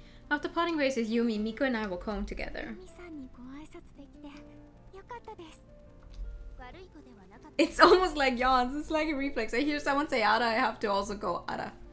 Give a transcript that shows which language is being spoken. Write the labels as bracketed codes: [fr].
[en] After parting ways with Yumi, Miko and I will come together. [ja] ユミさんにご挨拶できてよかったです。悪い子ではなかった。 [en] It's almost like yawns. It's like a reflex. I hear someone say Ara, I have to also go Ara.